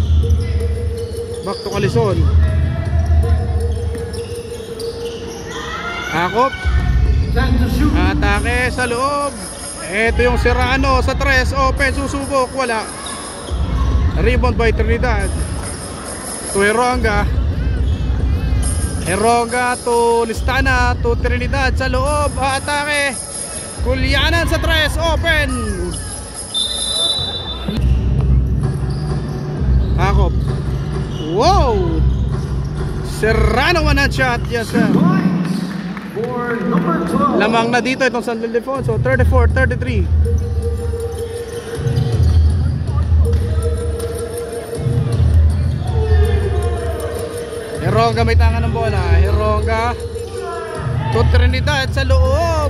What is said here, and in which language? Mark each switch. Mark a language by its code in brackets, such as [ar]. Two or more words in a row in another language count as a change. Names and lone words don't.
[en] Back to Calzon. Akop. [tl] Atake sa loob. Ito yung Serrano sa 3, open, susubok, wala. [en] Rebound by Trinidad. To Heronga. [tl] Heronga to Listana to Trinidad sa loob, atake. Kulianan sa 3, open. Akop. [en] Wow! Serrano one shot. Yes sir. For number 12. [tl] Lamang na dito itong San Ildefonso. 34-33. Heronga may tangan ng bola. Heronga to Trinidad sa loob.